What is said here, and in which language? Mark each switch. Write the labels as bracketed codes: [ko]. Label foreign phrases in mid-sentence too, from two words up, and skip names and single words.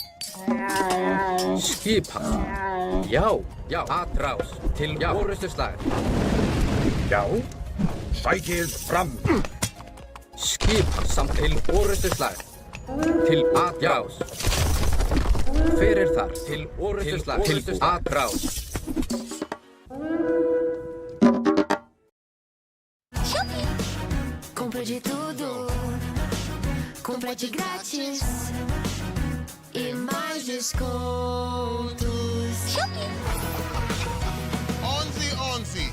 [is] Skipan. Já. Atrás. Til orustuslag. Já. Sækið fram. Skipan. Samt til orustuslag. Til atrás. Hver er þar? Til orustuslag. Til atrás. [pt] Compra de tudo, complete grátis e mais descontos. 11.